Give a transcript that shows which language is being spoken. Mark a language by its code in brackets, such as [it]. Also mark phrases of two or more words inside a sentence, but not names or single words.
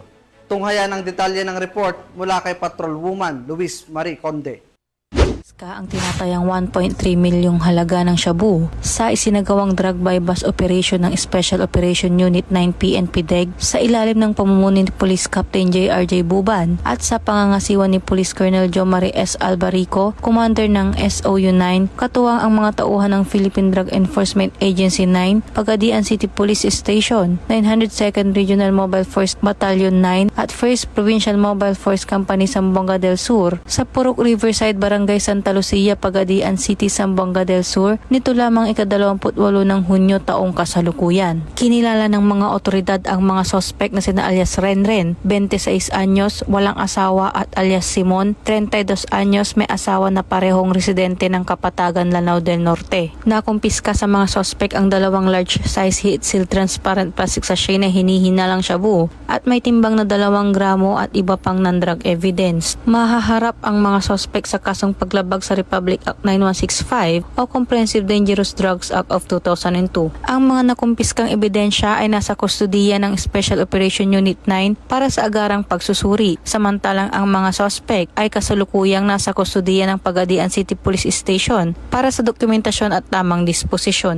[tl] Tunghayan ang detalye ng report mula kay Patrolwoman Luis Marie Conde. Ang tinatayang 1.3 milyong halaga ng shabu sa isinagawang [en] drug bypass operation [tl] ng Special Operation Unit 9 PNP DEG sa ilalim ng pamumuno ni Police Captain J.R.J. Buban at sa pangangasiwa ni Police Colonel Jomari S. Albarico, Commander ng SOU-9, katuwang ang mga tauhan ng Philippine Drug Enforcement Agency 9, Pagadian City Police Station, 902nd Regional Mobile Force Battalion 9 at 1st Provincial Mobile Force Company Zamboanga del Sur sa Purok Riverside, Barangay Santa Lucia, Pagadian City, Zamboanga del Sur, nito lamang ika-28 ng Hunyo taong kasalukuyan. Kinilala ng mga otoridad ang mga sospek na sina alias Renren, 26 anyos, walang asawa at alias Simon, 32 anyos, may asawa na parehong residente ng Kapatagan, Lanao del Norte. Nakumpiska sa mga sospek ang [en] 2 large size heat seal transparent plastic sachet [tl] na hinihinalang shabu at may timbang na 2 gramo at iba pang [en] non-drug evidence. [tl] Mahaharap ang mga sospek sa kasong paglabag sa Republic Act 9165 o Comprehensive Dangerous Drugs Act of 2002. Ang mga nakumpiskang ebidensya ay nasa kustudiya ng Special Operation Unit 9 para sa agarang pagsusuri, samantalang ang mga sospek ay kasalukuyang nasa kustudiya ng Pagadian City Police Station para sa dokumentasyon at tamang disposisyon.